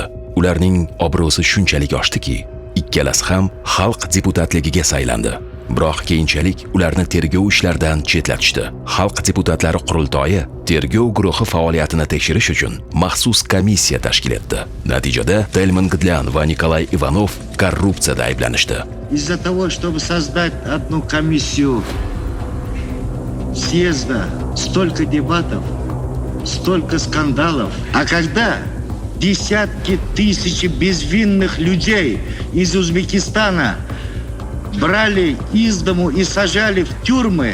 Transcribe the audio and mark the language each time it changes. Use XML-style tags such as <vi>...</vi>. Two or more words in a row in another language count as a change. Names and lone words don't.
<uz>Ularning obro'si shunchalik oshdiki, ikkalasi ham xalq deputatligiga saylandi. Biroq keyinchalik ularni tergov ishlaridan chetlatishdi. Xalq deputatlari qurultoyi tergov guruhi faoliyatini tekshirish uchun maxsus komissiya tashkil etdi. Natijada Telman Gdlyan va Nikolay Ivanov korrupsiyada ayblanishdi.</uz> <ru>Из-за того, чтобы создать одну комиссию съезда, столько дебатов, столько скандалов. А когда десятки тысяч безвинных людей из Узбекистана брали из дому и сажали в тюрьмы.</ru>